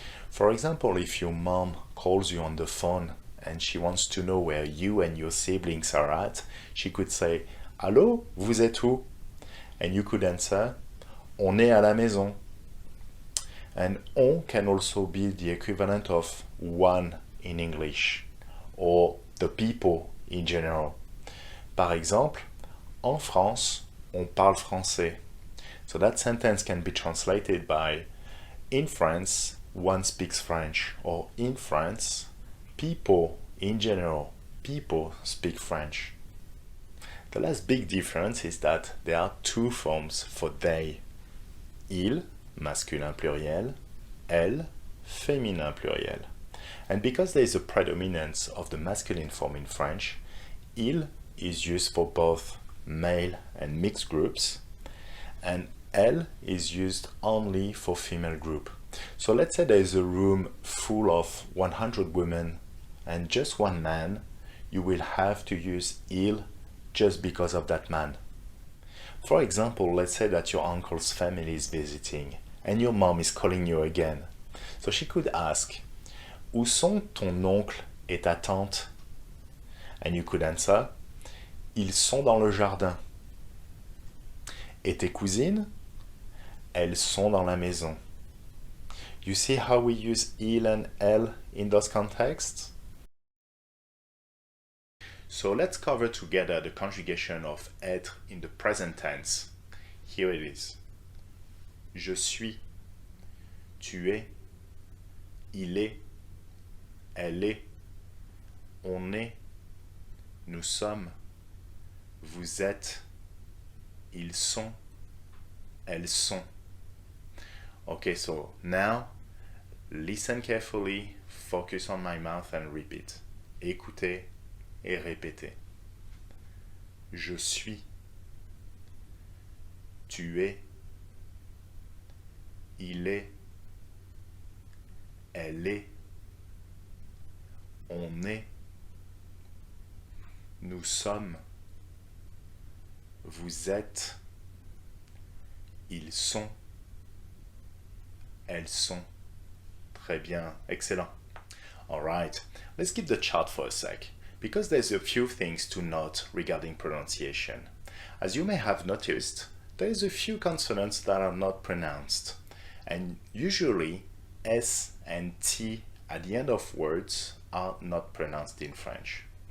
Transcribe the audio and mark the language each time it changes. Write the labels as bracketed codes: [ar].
[en] For example, if your mom calls you on the phone and she wants to know where you and your siblings are at, she could say, [fr] Allô, vous êtes où? [en] And you could answer, [fr] On est à la maison. [en] And on can also be the equivalent of one in English, or the people in general. [fr] Par exemple, en France, on parle français. [en] So that sentence can be translated by, in France, one speaks French, or in France, people in general, people speak French. The last big difference is that there are two forms for they. [fr] Il, masculin pluriel, elle, féminin pluriel. [en] And because there is a predominance of the masculine form in French, il is used for both male and mixed groups, and elle is used only for female group. So let's say there is a room full of 100 women and just one man, you will have to use il just because of that man. For example, let's say that your uncle's family is visiting and your mom is calling you again. So she could ask, [fr] Où sont ton oncle et ta tante? And you could answer, ils sont dans le jardin. Et tes cousines? Elles sont dans la maison. [en] You see how we use il and elles in those contexts? So let's cover together the conjugation of être in the present tense. Here it is. [fr] Je suis, tu es, il est, elle est, on est, nous sommes, vous êtes, ils sont, elles sont. [en] Okay, so now listen carefully, focus on my mouth and repeat. [fr] Écoutez et répétez. Je suis, tu es, il est, elle est, on est, nous sommes, vous êtes, ils sont, elles sont. Très bien, excellent. [en] All right, let's keep the chart for a sec, because there's a few things to note regarding pronunciation. As you may have noticed, there's a few consonants that are not pronounced, and usually S and T at the end of words are not pronounced in French.